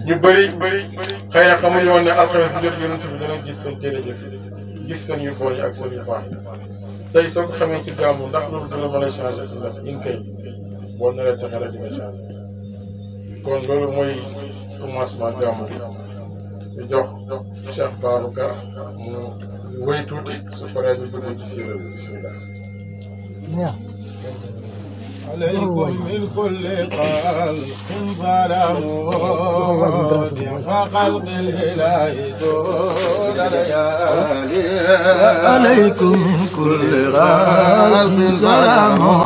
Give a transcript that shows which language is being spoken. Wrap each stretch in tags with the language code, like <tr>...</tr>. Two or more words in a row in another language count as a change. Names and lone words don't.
<wo>ñu bëri xëy na xamuñu woon ne alxames bu jot yonent bi dana gis seen jërëjëf gis seen yu bon yi ak seen yu baax yi tey soo ko xamee ci gàmmu ndax loolu dina mën a changé ndax in kay boo naree taxala dina changé kon loolu mooy commencement gàmmu bi ñu jox Cheikh Babacar mu wéy tuuti su paree ñu dugg ci siira bi bismillah.</wo> <ar>عليكم من كل خلق سلام فخلق الإله طول ليالي عليكم من كل خلق سلام</ar>